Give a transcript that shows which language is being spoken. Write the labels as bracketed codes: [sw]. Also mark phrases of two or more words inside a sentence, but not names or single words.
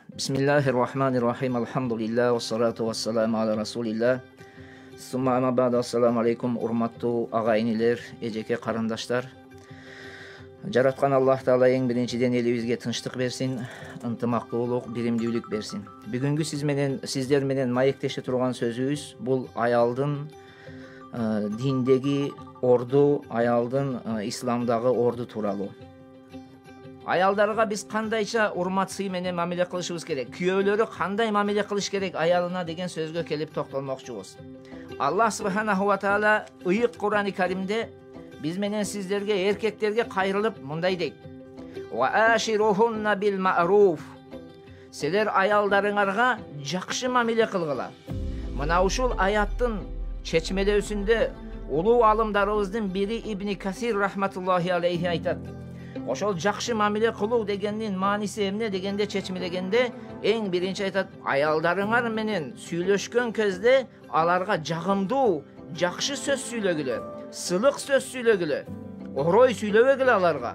[ar] بسم الله الرحمن الرحيم. الحمد لله. والصلاة والسلام على رسول الله. ثم أما بعد. السلام عليكم. [ky] Урматтуу агайынылар, эжеке карындаштар. Жараткан Аллах Таала эң биринчиден элибизге тынчтык берсин, ынтымактуулук, биримдүүлүк берсин. Бүгүнкү сиздер менен маектеше турган сөзүбүз бул аялдын диндеги орду, аялдын исламдагы орду тууралуу. Аялдарга биз кандайча урмат сый менен мамиле кылышыбыз керек? Күйөөлөрү кандай мамиле кылыш керек аялына деген сөзгө келип токтолмокчубуз. [ar] الله سبحانه وتعالى [ky] ыйык Кур'ан-ы Каримде биз менен сиздерге, эркектерге кайрылып мындай дейт: [ar] "وعاشروهن بالمعروف." [ky] Силер аялдарыңарга жакшы мамиле кылгыла. Мына ушул аяттын чечмелөөсүндө улуу алымдарыбыздын бири Ибн Касир [ar] رحمة الله عليه [ky] айтат: ошол жакшы мамиле кылуу дегендин мааниси эмне дегенде чечмелегенде эң биринчи айтат: аялдарыңар менен сүйлөшкөн кезде аларга жагымдуу, жакшы сөз сүйлөгүлө, сылык сөз сүйлөгүлө, орой сүйлөбөгүлө аларга.